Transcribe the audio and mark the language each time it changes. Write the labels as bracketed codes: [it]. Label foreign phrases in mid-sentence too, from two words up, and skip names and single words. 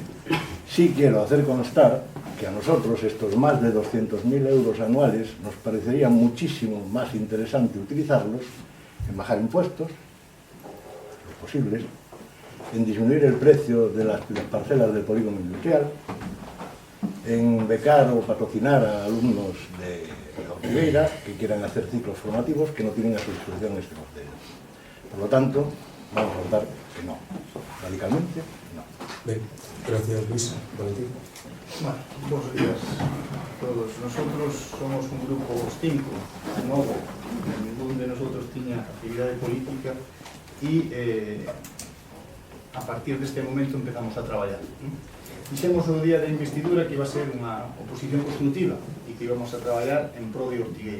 [es] Sí quiero hacer constar que a nosotros estos más de 200.000 euros anuales nos parecería muchísimo más interesante utilizarlos en bajar impuestos, los posibles, en disminuir el precio de las parcelas del polígono industrial, en becar o patrocinar a alumnos de Ortigueira que quieran hacer ciclos formativos que no tienen a su disposición en este Concello. Por lo tanto, vamos a votar que no. Radicalmente, no. Bien, gracias, Luis. Valentín. Bueno, buenos días a todos. [gl] Nosotros somos un grupo cinco, novo, ningún de nosotros tiña actividade política e a partir deste momento empezamos a traballar. Dixemos o día de investidura que iba a ser unha oposición constructiva e que íbamos a traballar en pro de Ortigueira.